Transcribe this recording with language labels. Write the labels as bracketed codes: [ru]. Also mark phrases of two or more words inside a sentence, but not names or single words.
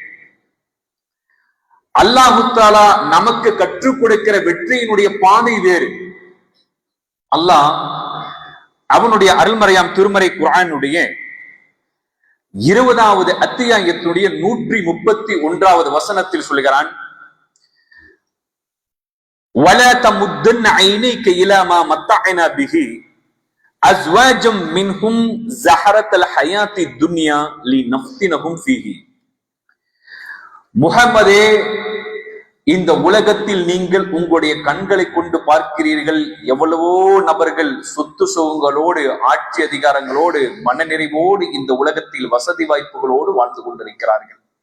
[ta] அல்லாஹு தஆலா நமக்கு கற்றுக் கொடுக்கிற வெற்றியினுடைய பாதை வேறு. அல்லாஹ் அவனுடைய அருள்மறையாம் திருமறை குர்ஆனுடைய 20வது அத்தியாயத்தினுடைய 131வது வசனத்தில் சொல்கிறான், [ar] وَلَا تَمُدَّنَّ عَيْنَيْكَ إِلَى مَا مَتَّعْنَا بِهِ أَزْوَاجًا مِنْهُمْ زَهْرَةَ الْحَيَاةِ الدُّنْيَا لِنَفْتِنَهُمْ فِيهِ. [ta] முஹம்மதே, இந்த உலகத்தில் நீங்கள் உங்களுடைய கண்களை கொண்டு பார்க்கிறீர்கள், எவ்வளவோ நபர்கள் சொத்து சுகங்களோடு ஆட்சி அதிகாரங்களோடு மனநிறைவோடு இந்த உலகத்தில் வசதி வாய்ப்புகளோடு வாழ்ந்து கொண்டிருக்கிறார்கள்.